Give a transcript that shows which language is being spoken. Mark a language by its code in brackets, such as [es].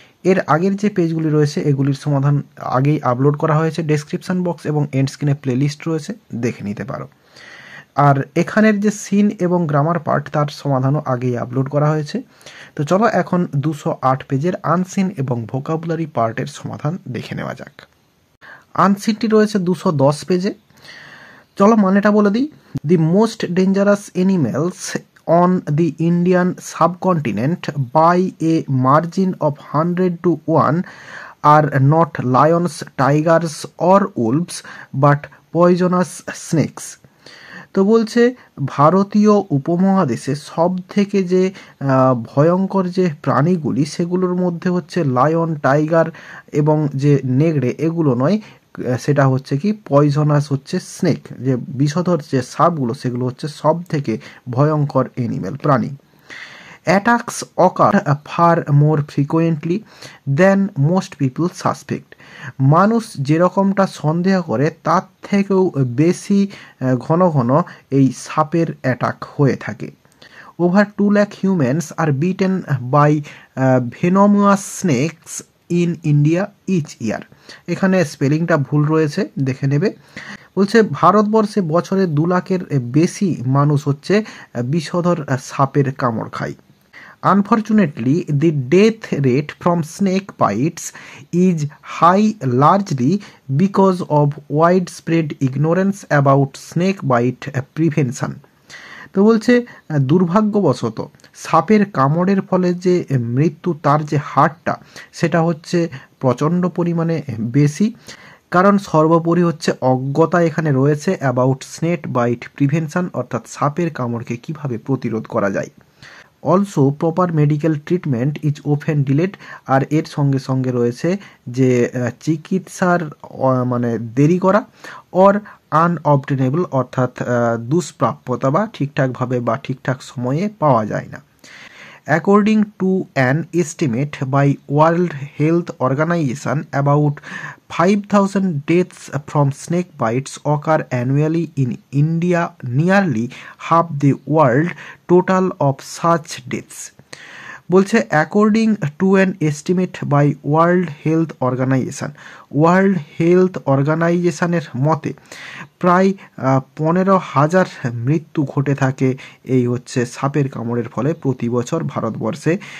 [bn] এর আগের যে পেজগুলি রয়েছে এগুলির সমাধান আগেই আপলোড করা হয়েছে, ডেসক্রিপশন বক্স এবং এন্ড স্ক্রিনে প্লেলিস্ট রয়েছে, দেখে নিতে পারো। আর এখানের যে সিন এবং গ্রামার পার্ট তার সমাধানও আগেই আপলোড করা হয়েছে। তো চলো এখন 208 পেজের আনসিন এবং ভোকাবুলারি পার্টের সমাধান দেখে নেওয়া যাক। আনসিনটি রয়েছে 210 পেজে। চলো মানেটা বলে দিই। [en] The most dangerous animals on the Indian subcontinent by a margin of 100 to 1 are not lions, tigers or wolves but poisonous snakes. [bn] তো বলছে ভারতীয় উপমহাদেশে সব থেকে যে ভয়ঙ্কর যে প্রাণীগুলি সেগুলোর মধ্যে হচ্ছে লায়ন, টাইগার এবং যে নেগড়ে এগুলো নয়, সেটা হচ্ছে কি পয়জনাস হচ্ছে স্নেক, যে বিষধর যে সাপগুলো সেগুলো হচ্ছে সব থেকে ভয়ঙ্কর এনিম্যাল প্রাণী। [en] Attacks occur far more frequently than most people suspect. [bn] মানুষ যেরকমটা সন্দেহ করে তার থেকেও বেশি ঘন ঘন এই সাপের অ্যাটাক হয়ে থাকে। [en] Over 2 lakh humans are bitten by venomous snakes in India each year. [bn] এখানে স্পেলিংটা ভুল রয়েছে, দেখে নেবে। বলছে ভারতবর্ষে বছরে 2 লাখের বেশি মানুষ হচ্ছে বিষধর সাপের কামড় খায়। [en] Unfortunately, the death rate from snake bites is high largely because of widespread ignorance about snake bite prevention. [bn] তো বলছে দুর্ভাগ্যবশত সাপের কামড়ের ফলে যে মৃত্যু তার যে হারটা সেটা হচ্ছে প্রচণ্ড পরিমাণে বেশি, কারণ সর্বোপরি হচ্ছে অজ্ঞতা এখানে রয়েছে [en] about snake bite prevention, [bn] অর্থাৎ সাপের কামড়কে কিভাবে প্রতিরোধ করা যায়। [en] Also proper medical treatment is often delayed. [bn] আর এর সঙ্গে সঙ্গে রয়েছে যে চিকিৎসার মানে দেরি করা, অর আনঅবটেনেবল অর্থাৎ দুষ্প্রাপ্যতা বা ঠিকঠাকভাবে বা ঠিকঠাক সময়ে পাওয়া যায় না। [en] According to an estimate by World Health Organization, about 5,000 deaths from snake bites occur annually in India, nearly half the world total of such deaths. বলছে according to an estimate by World Health Organization. [bn] World health অর্গানাইজেশানের মতে প্রায় 15,000 মৃত্যু ঘটে থাকে এই হচ্ছে সাপের কামড়ের ফলে প্রতি বছর ভারতবর্ষে।